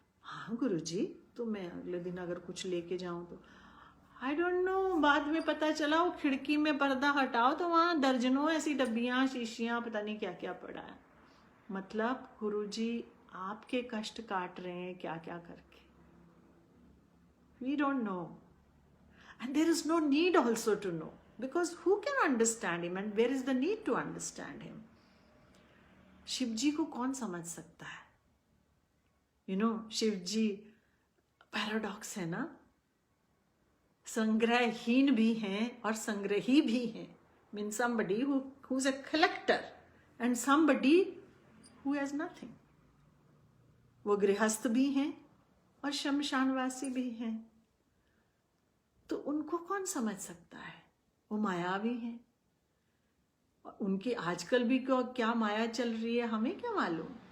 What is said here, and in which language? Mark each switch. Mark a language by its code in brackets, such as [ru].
[hi] हाँ गुरुजी, तो मैं अगले दिन अगर कुछ लेके जाऊँ तो [en] I don't know. [hi] बाद में पता चला वो खिड़की में पर्दा हटाओ तो वहाँ दर्जनों ऐसी डब्बियाँ, शीशियाँ, पता नहीं क्या क्या पड़ा है। मतलब गुरुजी आपके कष्ट काट रहे हैं क्या क्या करके, [en] We don't know. And there is no need also to know, because who can understand him and where is the need to understand him? [hi] Shiv जी को कौन समझ सकता है? शिव जी पैराडॉक्स है ना, संग्रहहीन भी हैं और संग्रही भी हैं. [en] Mean somebody who's a collector and somebody who has nothing. [hi] वो गृहस्थ भी हैं और शमशानवासी भी हैं. तो उनको कौन समझ सकता है? वो मायावी हैं. उनकी आजकल भी क्या माया चल रही है हमें क्या मालूम.